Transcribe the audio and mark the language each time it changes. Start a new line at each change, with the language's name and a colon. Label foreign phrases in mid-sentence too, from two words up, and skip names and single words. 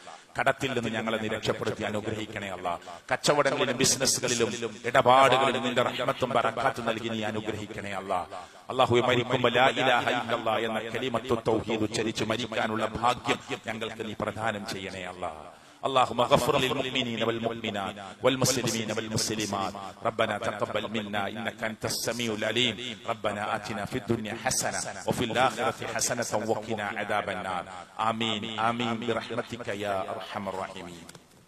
Malayalam: കടത്തിൽ നിന്ന് ഞങ്ങളെ നീ രക്ഷപ്പെടുത്തി അനുഗ്രഹിക്കണേ അല്ലാഹ്. കച്ചവടങ്ങളിലും ബിസിനസ്സുകളിലും ഇടപാടുകളിലും നിന്റെ റഹ്മത്തും ബറകാത്തും നൽകി നീ അനുഗ്രഹിക്കണേ അല്ലാഹ്. അല്ലാഹുവേ, മരിക്കുമ്പോൾ
Arabic: لا إله إلا الله
Malayalam: എന്ന
Arabic: كلمة التوحيد
Malayalam: ഉച്ചരിച്ച് മരിക്കാനുള്ള ഭാഗ്യം ഞങ്ങൾക്ക് നീ പ്രദാനം ചെയ്യണേ അല്ലാഹ്.
Arabic: اللهم اغفر للمؤمنين والمؤمنات والمسلمين والمسلمات. ربنا تقبل منا إنك أنت السميع العليم. ربنا آتنا في الدنيا حسنة وفي الآخرة حسنة وقنا عذاب النار. آمين آمين برحمتك يا أرحم الراحمين.